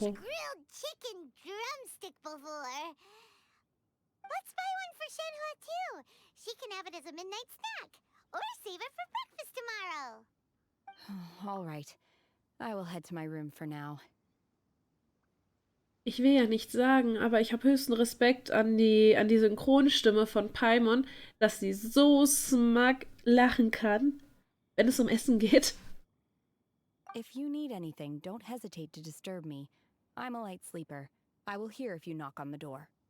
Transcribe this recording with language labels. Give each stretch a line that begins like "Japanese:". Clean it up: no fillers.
English: Nero. grilled chicken drumstick before. Let's buy one for Shenhe too. She can have it as a midnight snack. Or save it for breakfast tomorrow. All right. I will head to my room for now.
German: Ich will ja nichts sagen, aber ich habe höchsten Respekt an die Synchronstimme von Paimon, dass sie so smug lachen kann, wenn es um Essen geht.
English: If you need anything, don't hesitate to disturb me. I'm a light sleeper. I will hear if you knock on the door.